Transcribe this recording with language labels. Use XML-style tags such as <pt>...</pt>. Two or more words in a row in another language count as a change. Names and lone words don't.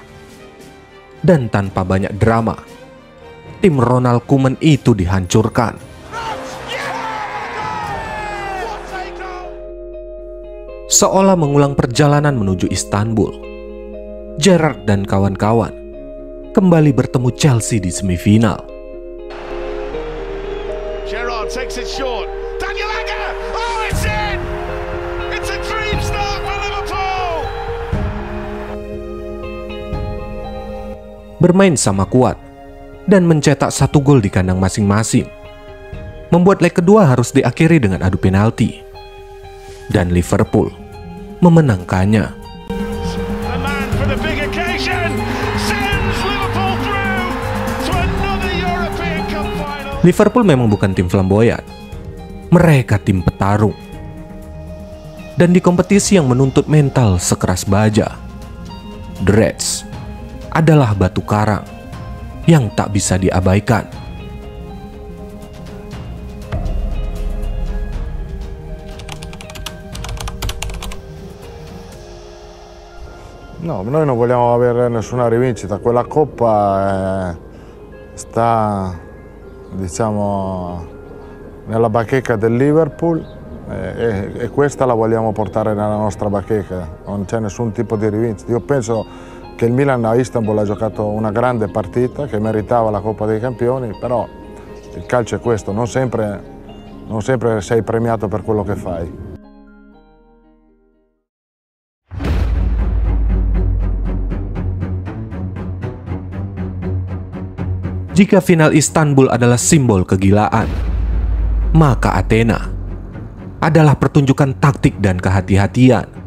<id>Dan tanpa banyak drama, tim Ronald Koeman itu dihancurkan. Seolah mengulang perjalanan menuju Istanbul, Gerrard dan kawan-kawan kembali bertemu Chelsea di semifinal.</id> <en>Gerrard takes it short. Daniel Agger! Oh, it's in! It's a dream start for Liverpool!</en> <id>Bermain sama kuat dan mencetak 1 gol di kandang masing-masing membuat leg kedua harus diakhiri dengan adu penalti, dan Liverpool memenangkannya. Liverpool memang bukan tim flamboyan, mereka tim petarung. Dan di kompetisi yang menuntut mental sekeras baja, The Reds adalah batu karang yang tak bisa diabaikan.</id> <it>No, noi non vogliamo avere nessuna rivincita, quella coppa sta, diciamo, nella bacheca del Liverpool e questa la vogliamo portare nella nostra bacheca, non c'è nessun tipo di rivincita. Io penso che il Milan a Istanbul ha giocato una grande partita che meritava la Coppa dei Campioni, però il calcio è questo, non sempre sei premiato per quello che fai.</it> <id>Jika final Istanbul adalah simbol kegilaan, maka Athena adalah pertunjukan taktik dan kehati-hatian.</id>